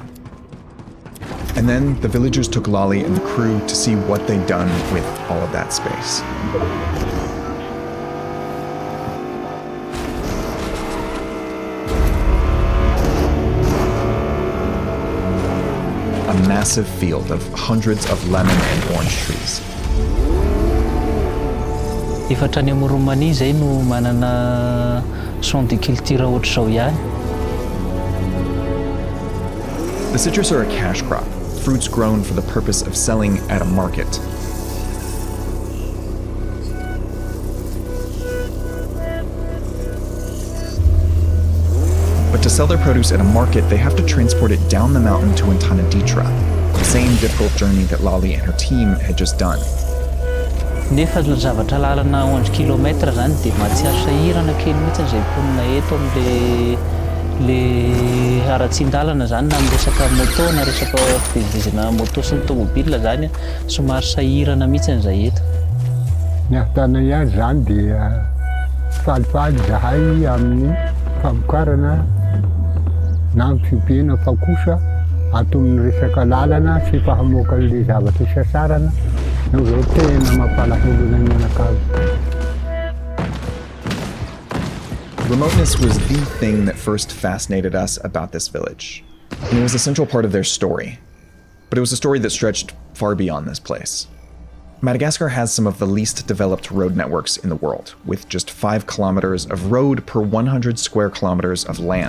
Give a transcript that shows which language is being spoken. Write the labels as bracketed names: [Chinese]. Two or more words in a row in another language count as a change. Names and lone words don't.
[English] And then the villagers took Lolly and the crew to see what they'd done with all of that space. A massive field of hundreds of lemon and orange trees. [Malagasy] Efa trany amin'ny Roumanie zay no manana [French] champ de culture [Malagasy] ohatr'izao ihany. [English] The citrus are a cash crop, fruits grown for the purpose of selling at a market. But to sell their produce at a market, they have to transport it down the mountain to Antanaditra, the same difficult journey that Lolly and her team had just done. [Malagasy] Nefa zavatra lalana 11 kilometra zany dia mahatsiaro sahirana kely mihitsy izay mponina eto amin'le aratsindalana zany na amin'ny resaka moto na resaka fivezena moto sy ny tomobile zany somary sahirana mihitsy izay eto. Ny ahtana ihany zany dia falifaly zahay amin'ny famokarana na amin'ny fiompiana fa kosa ato amin'ny resaka lalana sy fahamoaka an'ilay zavatra sasarana no zao tena mampalahelo ny anakavy. [English] Remoteness was the thing that first fascinated us about this village, and it was a central part of their story. But it was a story that stretched far beyond this place. Madagascar has some of the least developed road networks in the world, with just 5 kilometers of road per 100 square kilometers of land.